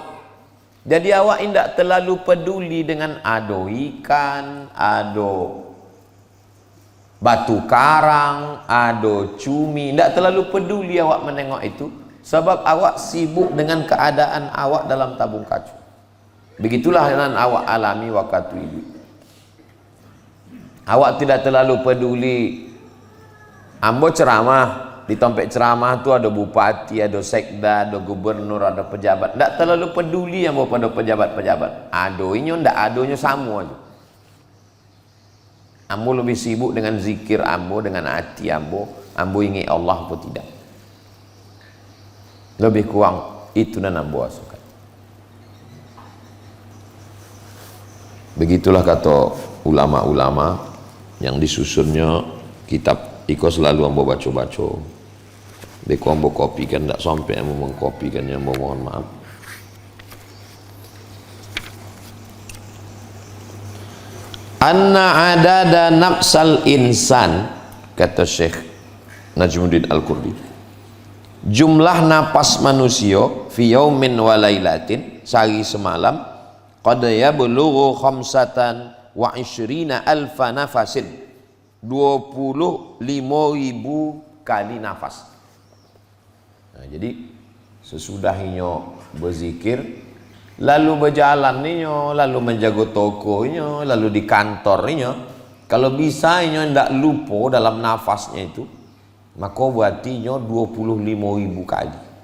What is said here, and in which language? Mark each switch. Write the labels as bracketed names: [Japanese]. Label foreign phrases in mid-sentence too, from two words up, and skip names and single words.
[Indonesian] Jadi awak tidak terlalu peduli dengan ada ikan, ada batu karang, ada cumi, tidak terlalu peduli awak menengok itu, sebab awak sibuk dengan keadaan awak dalam tabung kaca. Begitulah yang awak alami waktu itu. Awak tidak terlalu peduli. Ambo ceramah, di tempat ceramah tu ada bupati, ada sekda, ada gubernur, ada pejabat. Tak terlalu peduli ambo pada pejabat-pejabat. [Minangkabau] Adonya ndak adonya [Indonesian] sama aja. Ambo lebih sibuk dengan zikir ambo, dengan hati ambo. Ambo ingat Allah atau tidak. Lebih kurang itu dan ambo asukan. Begitulah kata ulama-ulama yang disusunnya kitab. Iko selalu ambo baca-baca. Deko ambo kopikan, tak sampai ambo mengkopikannya, ambo mohon maaf. [Arabic] أن عدد نفس الإنسان, [Indonesian] kata Syekh Najmuddin Al-Qurdi, jumlah napas manusia [Arabic] في يوم وليلة, [Indonesian] sehari semalam, [Arabic] قد يبلغ خمسة وعشرين ألف نفس, 25.000 [Indonesian] kali nafas. Nah, jadi sesudahnya berzikir, lalu berjalan ninyo, lalu menjaga tokonya, lalu di kantornya, kalau bisa inyo ndak lupa dalam nafasnya itu, maka berarti inyo 25.000 kali.